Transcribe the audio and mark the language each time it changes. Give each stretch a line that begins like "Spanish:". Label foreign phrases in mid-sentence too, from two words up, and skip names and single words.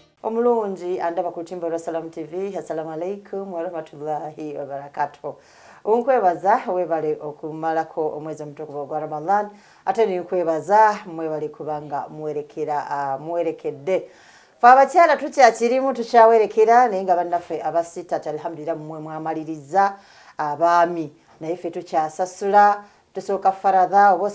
Ganda: omulungi andaba ku lutimba lwa Salam TV.
Arabic: السلام عليكم ورحمة الله وبركاته.
Ganda: Unkwebaza webale okumalako omwezi omutukuvu gwa Ramadan ate ninkwebaza mwebale kubanga muwerekedde abakyala tukyakirimu tukyawerekera naye nga bannaffe abasita alhamdulillah mmwe mwamaliriza abaami naye ffe tukyasasula tusooka faradha oba